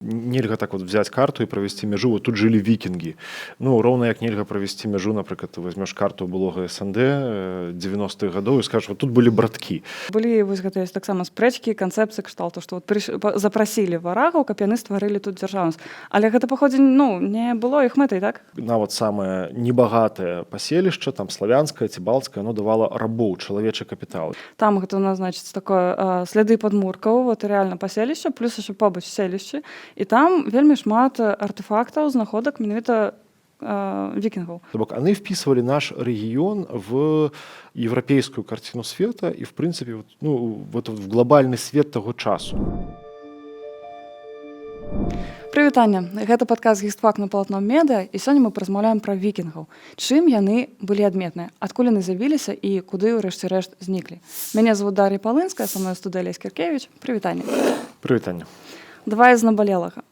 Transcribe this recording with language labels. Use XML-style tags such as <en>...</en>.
<ru>нельга так вот взять карту и провести межу. Вот тут жили викинги. Ну, ровно як нельга провести межу, например, ты возьмешь карту былога СНД 90-х годов и скажешь, вот тут были братки.</ru> <be>Былі вось гэтыя таксама спрэчкі, канцэпцыі кшталту, што запрасілі варагаў, каб яны стварылі тут дзяржаўнасць. Але гэта паходзіць, не было іх мэтай, так? Нават самае небагатае паселішча, там славянскае ці балтскае,</be> <ru>оно давала</ru> <be>рабоў, чалавечы капітал. Там гэта у нас, значыць, такое сляды падмуркаў, вот рэальна паселішча, плюс яшчэ побач селішчы. І там вельмі шмат артефактаў, знаходак менавіта викингов.</be> <ru>Они вписывали наш регион в европейскую картину света и, в принципе, в глобальный свет того часу.</ru> <be>Прывітанне. Гэта падкаст «Гістфак» на палатном медыа, і сёння мы паразмаўляем пра вікінгаў. Чым яны былі адметныя, адкуль яны з'явіліся і куды ўрэшце рэшт зніклі. Мяне зовут Дар'я Палынская, са мной студыя Алесь Кіркевіч. Прывітанне. Прывітанне. Давай з набалелага.</be>